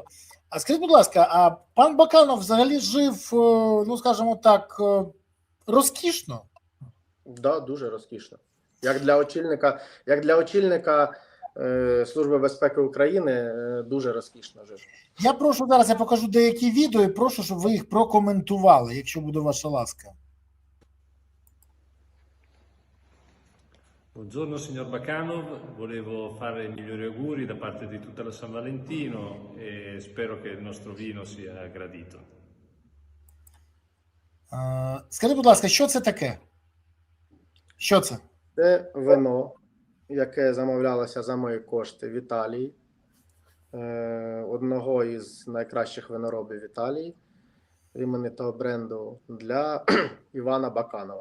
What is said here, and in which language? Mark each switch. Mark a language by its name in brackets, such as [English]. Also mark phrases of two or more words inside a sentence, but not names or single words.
[Ukrainian] А скажіть, будь ласка, а пан Баканов взагалі жив, ну скажімо так, розкішно? Да, дуже розкішно. Як для очільника Служби безпеки України, дуже розкішно жив. Я прошу зараз, я покажу деякі відео і прошу, щоб ви їх прокоментували, якщо буде ваша ласка. [Italian] Buongiorno signor Bakanov, volevo fare i migliori auguri da parte di tutta la San Valentino e spero che il nostro vino sia gradito. [Ukrainian] Скажіть, будь ласка, що це таке? Що це? Це вино, яке замовлялося за мої кошти в Італії, одного із найкращих виноробів Італії, іменитого бренду для Івана Баканова.